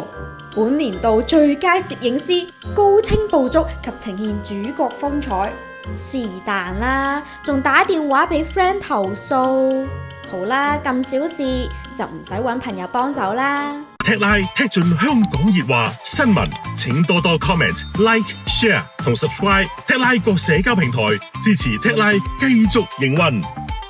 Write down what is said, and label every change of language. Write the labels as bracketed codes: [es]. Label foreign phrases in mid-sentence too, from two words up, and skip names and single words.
[yue] 本年度最佳攝影師，高清捕捉及呈現主角風采，是但啦，仲打電話俾 friend 投訴。好啦，咁小事就唔使揾朋友幫手啦。踢拉踢盡香港熱話新聞，請多多 comment、like、share 同 subscribe 踢拉各社交平台，支持踢拉繼續營運。